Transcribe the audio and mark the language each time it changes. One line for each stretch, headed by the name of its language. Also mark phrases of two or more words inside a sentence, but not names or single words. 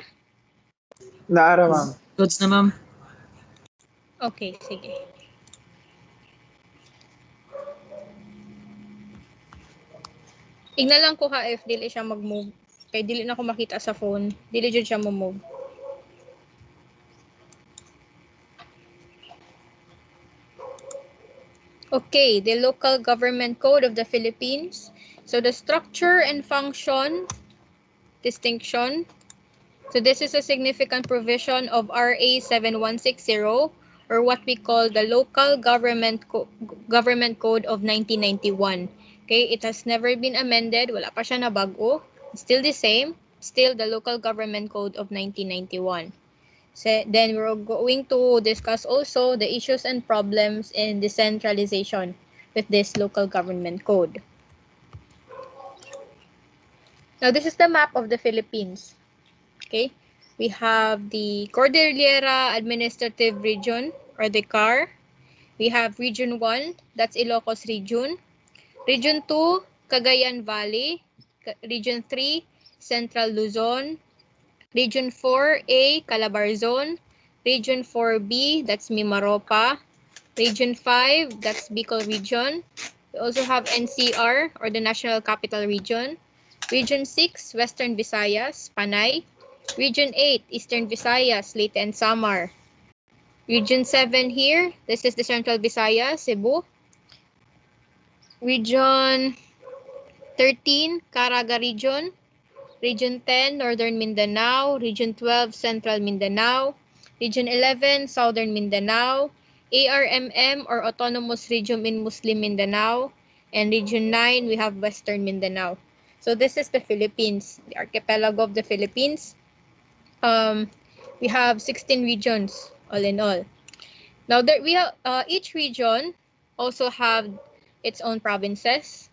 Cebuano: Naara, ma'am. Goods na, ma'am. Okay, sige. Igna lang ko ha if dili siya mag-move. Kay dili na ko makita sa phone. Dili jud siya mo-move.
English: Okay, the Local Government Code of the Philippines. So the structure and function distinction. So this is a significant provision of RA 7160 or what we call the Local Government Code of 1991. Okay, it has never been amended.
Cebuano: Wala pa siya na bago.
English: Still the same. Still the Local Government Code of 1991. So then we're going to discuss also the issues and problems in decentralization with this local government code. Now this is the map of the Philippines. Okay, we have the Cordillera Administrative Region or the CAR. We have Region 1, that's Ilocos Region. Region 2, Cagayan Valley. Region 3, Central Luzon. Region 4A, Calabarzon. Region 4B, that's Mimaropa. Region 5, that's Bicol Region. We also have NCR, or the National Capital Region. Region 6, Western Visayas, Panay. Region 8, Eastern Visayas, Leyte and Samar. Region 7 here, this is the Central Visayas, Cebu. Region 13, Caraga Region. Region 10, Northern Mindanao. Region 12, Central Mindanao. Region 11, Southern Mindanao. ARMM or Autonomous Region in Muslim Mindanao. And Region 9, we have Western Mindanao. So this is the Philippines, the archipelago of the Philippines. We have 16 regions all in all. Now there we have each region also have its own provinces.